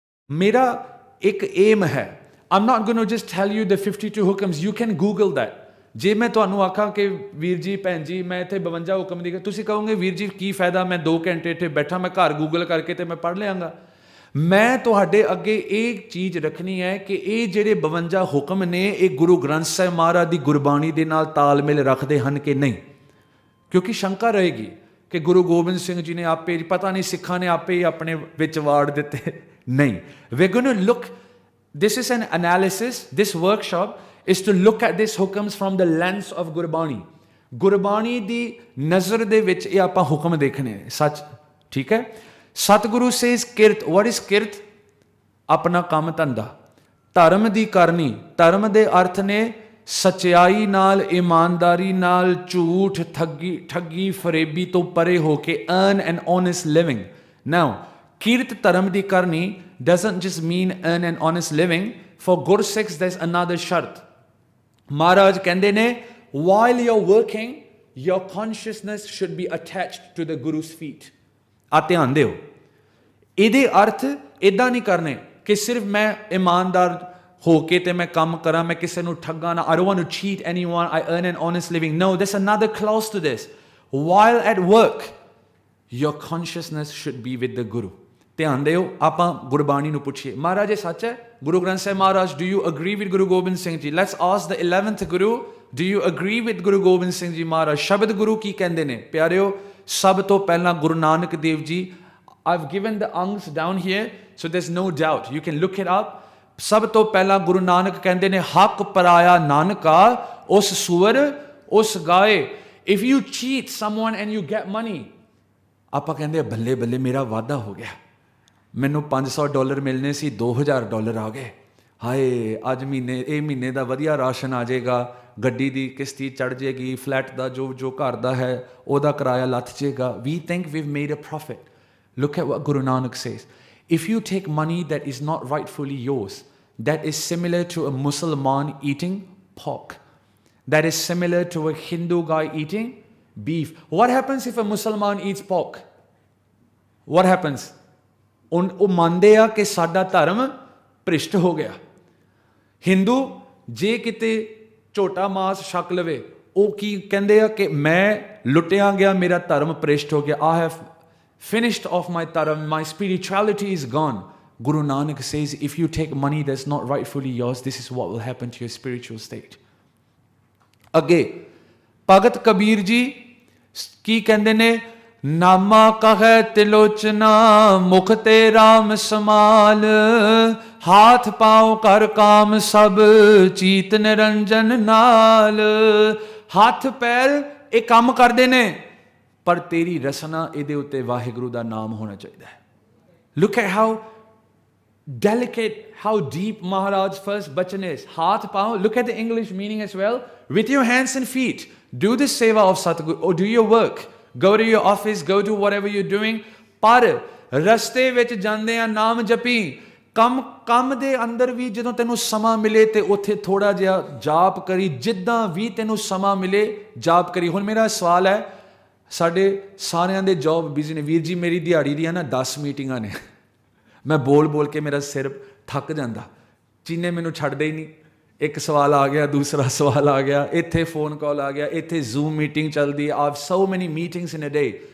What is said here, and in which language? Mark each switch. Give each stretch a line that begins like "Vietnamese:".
Hindi: मेरा एक एम है,
English: I'm not going to just tell you the 52 hukams, you can Google that.
Punjabi: ਜੇ ਮੈਂ ਤੁਹਾਨੂੰ ਆਖਾਂ ਕਿ ਵੀਰ ਜੀ ਭੈਣ ਜੀ ਮੈਂ ਇੱਥੇ 52 ਹੁਕਮ ਦੀ, ਤੁਸੀਂ ਕਹੋਗੇ ਵੀਰ ਜੀ ਕੀ ਫਾਇਦਾ, ਮੈਂ 2 ਘੰਟੇ ਇੱਥੇ ਬੈਠਾ, ਮੈਂ ਘਰ ਗੂਗਲ ਕਰਕੇ ਤੇ ਮੈਂ ਪੜ੍ਹ ਲਿਆਂਗਾ। ਮੈਂ ਤੁਹਾਡੇ ਅੱਗੇ ਇਹ ਚੀਜ਼ ਰੱਖਣੀ ਹੈ ਕਿ ਇਹ ਜਿਹੜੇ 52 ਹੁਕਮ ਨੇ ਇਹ ਗੁਰੂ ਗ੍ਰੰਥ ਸਾਹਿਬ ਮਹਾਰਾਜ ਦੀ ਗੁਰਬਾਣੀ ਦੇ ਨਾਲ ਤਾਲਮੇਲ ਰੱਖਦੇ ਹਨ ਕਿ ਨਹੀਂ, ਕਿਉਂਕਿ ਸ਼ੰਕਾ ਰਹੇਗੀ ਕਿ ਗੁਰੂ ਗੋਬਿੰਦ ਸਿੰਘ ਜੀ ਨੇ ਆਪੇ, ਪਤਾ ਨਹੀਂ ਸਿੱਖਾਂ ਨੇ ਆਪੇ ਹੀ ਆਪਣੇ ਵਿੱਚ ਵਾੜ ਦਿੱਤੇ।
English: ਨਹੀਂ, we're going to look, this is an analysis, this workshop is to look at these hukams from the lens of Gurbani.
Punjabi: Gurbani ਦੀ ਨਜ਼ਰ ਦੇ ਵਿੱਚ ਇਹ ਆਪਾਂ ਹੁਕਮ ਦੇਖਣੇ ਸੱਚ, ਠੀਕ ਹੈ। ਸਤਿਗੁਰੂ ਸੇਜ਼ ਕਿਰਤ,
English: what is
Punjabi: ਕਿਰਤ? ਆਪਣਾ ਕੰਮ ਧੰਦਾ। ਧਰਮ ਦੀ ਕਰਨੀ, ਧਰਮ ਦੇ ਅਰਥ ਨੇ ਸੱਚਾਈ ਨਾਲ, ਇਮਾਨਦਾਰੀ ਨਾਲ, ਝੂਠ, ਠੱਗੀ ਫਰੇਬੀ ਤੋਂ ਪਰੇ ਹੋ ਕੇ
English: earn an honest living. Now,
Punjabi: ਕਿਰਤ ਧਰਮ ਦੀ ਕਰਨੀ
English: doesn't just mean earn an honest living. For Gursikhs, there's another shart. Maharaj
Punjabi: ਕਹਿੰਦੇ ਨੇ,
English: while you're working, your consciousness should be attached to the Guru's feet.
Punjabi: ਆ ਧਿਆਨ ਦਿਓ, ਇਹਦੇ ਅਰਥ ਇੱਦਾਂ ਨਹੀਂ ਕਰਨੇ ਕਿ ਸਿਰਫ ਮੈਂ ਇਮਾਨਦਾਰ ਹੋ ਕੇ ਤੇ ਮੈਂ ਕੰਮ ਕਰਾਂ, ਮੈਂ ਕਿਸੇ ਨੂੰ ਠੱਗਾ ਨਾ,
English: I don't want to cheat anyone, I earn an honest living. No, there's another clause to this. While at work, your consciousness should be with the Guru.
Punjabi: ਧਿਆਨ ਦਿਓ, ਆਪਾਂ ਗੁਰਬਾਣੀ ਨੂੰ ਪੁੱਛੀਏ, ਮਹਾਰਾਜ ਇਹ ਸੱਚ ਹੈ?
English: Guru Granth Sahib Maharaj, do you agree with Guru Gobind Singh ji? Let's ask the 11th Guru, do you agree with Guru Gobind Singh ji Maharaj?
Punjabi: ਸ਼ਬਦ ਗੁਰੂ ਕੀ ਕਹਿੰਦੇ ਨੇ ਪਿਆਰਿਓ? ਸਭ ਤੋਂ ਪਹਿਲਾਂ Guru Nanak Dev ji,
English: I've given the angs down here, so there's no doubt, you can look it up.
Punjabi: ਸਭ ਤੋਂ ਪਹਿਲਾਂ ਗੁਰੂ ਨਾਨਕ ਕਹਿੰਦੇ ਨੇ, ਹੱਕ ਪਰਾਇਆ ਨਾਨਕਾ ਉਸ ਸੂਰ ਉਸ ਗਾਏ।
English: If you cheat someone and you get money,
Punjabi: ਆਪਾਂ ਕਹਿੰਦੇ ਬੱਲੇ ਬੱਲੇ ਮੇਰਾ ਵਾਧਾ ਹੋ ਗਿਆ, ਮੈਨੂੰ $500 ਮਿਲਣੇ ਸੀ, $2000 ਆ ਗਏ, ਹਾਏ ਅੱਜ ਇਹ ਮਹੀਨੇ ਦਾ ਵਧੀਆ ਰਾਸ਼ਨ ਆ ਜਾਏਗਾ, ਗੱਡੀ ਦੀ ਕਿਸ਼ਤੀ ਚੜ੍ਹ ਜਾਏਗੀ, ਫਲੈਟ ਦਾ ਜੋ ਘਰ ਦਾ ਹੈ ਉਹਦਾ ਕਿਰਾਇਆ ਲੱਥ ਜਾਏਗਾ।
English: We think we've made a profit. Look at what Guru Nanak says. If you take money that is not rightfully yours, that is similar to a Muslim eating pork, that is similar to a Hindu guy eating beef. What happens if a Muslim eats pork? What happens?
Punjabi: ਉਹ ਮੰਨਦੇ ਆ ਕਿ ਸਾਡਾ ਧਰਮ ਭ੍ਰਿਸ਼ਟ ਹੋ ਗਿਆ। ਹਿੰਦੂ ਜੇ ਕਿਤੇ ਝੋਟਾ ਮਾਸ ਛਕ ਲਵੇ, ਉਹ ਕੀ ਕਹਿੰਦੇ ਆ ਕਿ ਮੈਂ ਲੁੱਟਿਆ ਗਿਆ, ਮੇਰਾ ਧਰਮ ਭ੍ਰਿਸ਼ਟ ਹੋ ਗਿਆ,
English: I have finished off my dharma, my spirituality is gone. Guru Nanak says, if you take money that's not rightfully yours, this is what will happen to your spiritual state.
Punjabi: ਅੱਗੇ ਭਗਤ ਕਬੀਰ ਜੀ ਕੀ ਕਹਿੰਦੇ ਨੇ? ਨਾਮਾ ਕਹੈ ਤਿਲੋਚਨਾ ਮੁਖ ਤੇ ਰਾਮ ਸਮਾਲ, ਹਾਥ ਪਾਉ ਕਰ ਕਾਮ ਸਭ ਚੀਤ ਨਿਰੰਜਨ ਨਾਲ। ਹੱਥ ਪੈਰ ਇਹ ਕੰਮ ਕਰਦੇ ਨੇ, ਪਰ ਤੇਰੀ ਰਸਨਾ ਇਹਦੇ ਉੱਤੇ ਵਾਹਿਗੁਰੂ ਦਾ ਨਾਮ ਹੋਣਾ ਚਾਹੀਦਾ ਹੈ।
English: Look at how delicate, how deep Maharaj's first bachan is. Haath pao, look at the English meaning as well. With your hands and feet, do the seva of Satguru, or do your work. Go to your office, go to whatever you're doing.
Punjabi: ਪਰ ਰਸਤੇ ਵਿੱਚ ਜਾਂਦੇ ਆ ਨਾਮ ਜਪੀ, ਕੰਮ ਦੇ ਅੰਦਰ ਵੀ ਜਦੋਂ ਤੈਨੂੰ ਸਮਾਂ ਮਿਲੇ ਤੇ ਉੱਥੇ ਥੋੜਾ ਜਿਹਾ ਜਾਪ ਕਰੀ, ਜਿੱਦਾਂ ਵੀ ਤੈਨੂੰ ਸਮਾਂ ਮਿਲੇ ਜਾਪ ਕਰੀ। ਹੁਣ ਮੇਰਾ ਸਵਾਲ ਹੈ, ਸਾਡੇ ਸਾਰਿਆਂ ਦੇ ਜੌਬ ਬਿਜ਼ੀ ਨੇ, ਵੀਰ ਜੀ ਮੇਰੀ ਦਿਹਾੜੀ ਦੀਆਂ ਨਾ 10 ਮੀਟਿੰਗਾਂ ਨੇ, ਮੈਂ ਬੋਲ ਕੇ ਮੇਰਾ ਸਿਰ ਥੱਕ ਜਾਂਦਾ, ਚੀਨੇ ਮੈਨੂੰ ਛੱਡਦੇ ਹੀ ਨਹੀਂ, ਇੱਕ ਸਵਾਲ ਆ ਗਿਆ, ਦੂਸਰਾ ਸਵਾਲ ਆ ਗਿਆ, ਇੱਥੇ ਫੋਨ ਕਾਲ ਆ ਗਿਆ, ਇੱਥੇ ਜ਼ੂਮ ਮੀਟਿੰਗ ਚੱਲਦੀ ਹੈ,
English: Of so many meetings in a day.